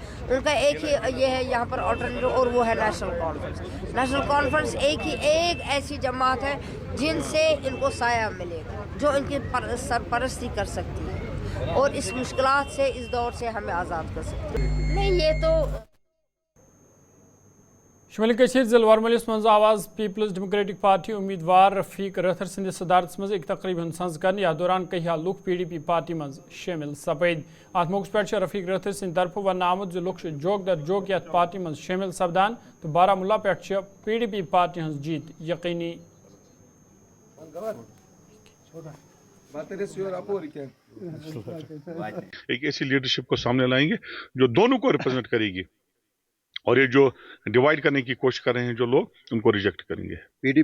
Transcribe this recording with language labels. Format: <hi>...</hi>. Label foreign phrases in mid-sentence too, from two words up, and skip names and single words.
<ur>ان کا ایک ہی یہ ہے یہاں پر آلٹرنیٹو، اور وہ ہے نیشنل کانفرنس. نیشنل کانفرنس ایک ایسی جماعت ہے جن سے ان کو سایہ ملے گا، جو ان کی سرپرستی کر سکتی ہے اور اس مشکلات سے، اس دور سے ہمیں آزاد کر سکتی ہے. نہیں، یہ تو</ur> <ks>شمالی کشیر ضلع ورملس مز آواز پیپلز ڈیموکریٹک پارٹی امیدوار رفیق رتھر سندس صدارت مز ایک تقریب ہند سنز کرنے یا دوران کئی لوک پی ڈی پی پارٹی مز شامل سپد. ات موقع پہ رفیق رتھر سند طرف ون آمت لوک جوک در جوک یت پارٹی مز شامل سپدان تو بارہمولہ پہ پی ڈی پی پارٹی ہز جیت یقینی.</ks> <ur>ایک ایسی لیڈرشپ کو سامنے لائیں گے جو دونوں کو ریپرزینٹ کرے گی، اور یہ جو ڈیوائیڈ کرنے کی کوشش کر رہے ہیں جو لوگ، ان کو ریجیکٹ کریں گے.</ur>